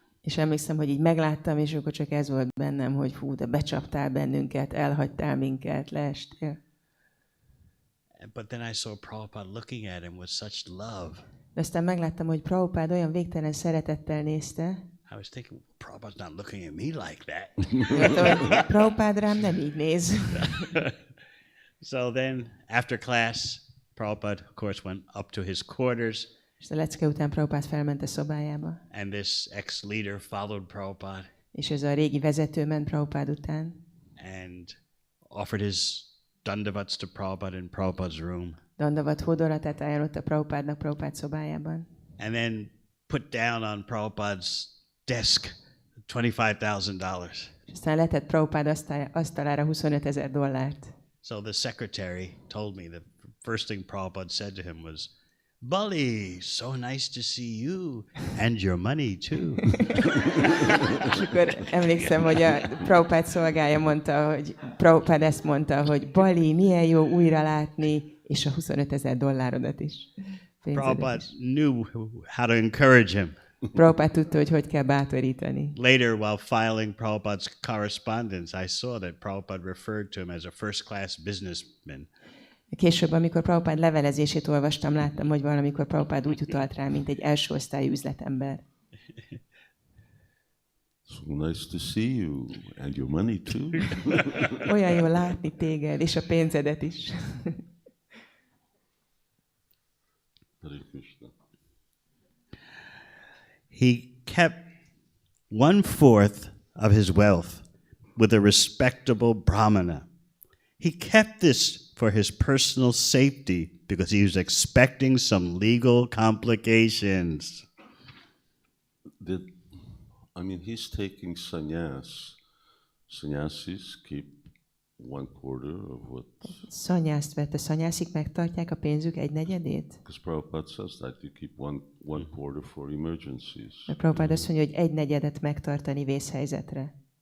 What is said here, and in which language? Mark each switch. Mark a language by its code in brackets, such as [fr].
[hu] És emlékszem, hogy így megláttam, és akkor csak ez volt bennem, hogy hú, de becsaptál bennünket, elhagytál minket, leestél. [en] But then I saw Prabhupada looking at him with such love. [hu] De aztán megláttam, hogy Prabhupád olyan végtelen szeretettel nézte. [en] I was thinking, Prabhupada's not looking at me like that. [hu] Mondtam, hogy Prabhupád rám nem így néz. [en] So then, after class, Prabhupada, of course, went up to his quarters. [hu] És a lecke után Prabhupád felment a szobájába. [en] And this ex-leader followed Prabhupada. [hu] És ez a régi vezető ment Prabhupád után. [en] And offered his dandavats to Prabhupada in Prabhupada's room. [hu] Dandavat hódolatát ajánlotta Prabhupádnak Prabhupád szobájában. [en] And then put down on Prabhupada's desk $25,000. [hu] És aztán letett Prabhupád asztalára $25,000. [en] So the secretary told me the first thing Prabhupada said to him was, Bali, so nice to see you, and your money too. [hu] És akkor emlékszem, hogy a Prabhupád szolgája mondta, hogy Prabhupád ezt mondta, hogy Bali, milyen jó újra látni, és a $25,000 is. [en] Prabhupada knew how to encourage him. [hu] Prabhupád tudta, hogy kell bátorítani. [en] Later, while filing Prabhupada's correspondence, I saw that Prabhupada referred to him as a first-class businessman. [hu] Később, amikor Prabhupád levelezését olvastam, láttam, hogy valamikor Prabhupád úgy utalt rá, mint egy első osztályú üzletember. [en] So nice to see you, and your money too. [hu] Olyan jó látni téged, és a pénzedet is. [en] Hare Krishna. He kept 1/4 of his wealth with a respectable brahmana. He kept this for his personal safety because he was expecting some legal complications. He's taking sannyas. Sannyasis keep 1/4 of what... [hu] Szanyászt vett. A szanyászik megtartják a pénzük 1/4? [en] Because Prabhupada says that you keep 1/4 for emergencies. [hu] Mert Prabhupád azt mondja, hogy 1/4 megtartani vészhelyzetre.